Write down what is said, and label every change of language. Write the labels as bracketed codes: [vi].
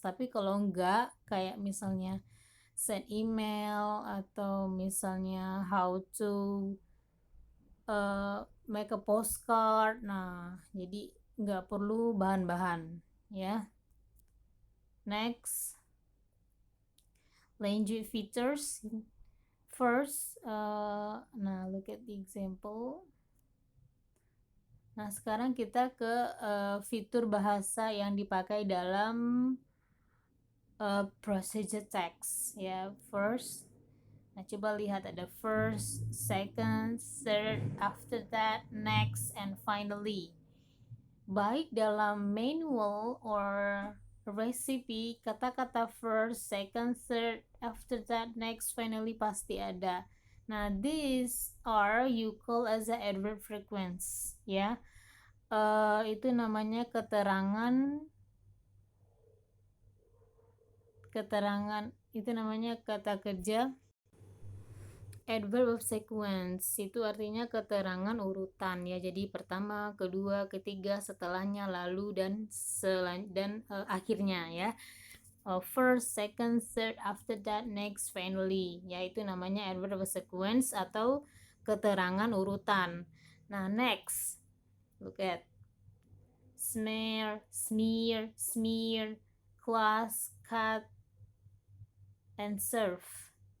[id] Tapi kalau enggak, kayak misalnya [en] send email [id] atau misalnya [en] how to make a postcard, [id] nah jadi nggak perlu bahan-bahan ya. [en] Next, language features. First, nah look at the example. [id] Nah, sekarang kita ke fitur bahasa yang dipakai dalam procedure text ya. [en] First, [id] nah coba lihat ada [en] first, second, third, after that, next, and finally. [id] Baik dalam manual or recipe, kata-kata [en] first, second, third, after that, next, finally [id] pasti ada. [en] Nah, these are you call as a adverb frequency ya. [id] Itu namanya keterangan itu namanya kata kerja adverb of sequence. Itu artinya keterangan urutan ya. Jadi pertama, kedua, ketiga, setelahnya, lalu dan akhirnya ya. [en] First, second, third, after that, next, finally. [id] Ya, itu namanya adverb of sequence atau keterangan urutan. Nah, next. [en] Look at smear, smear, class, cut, and serve.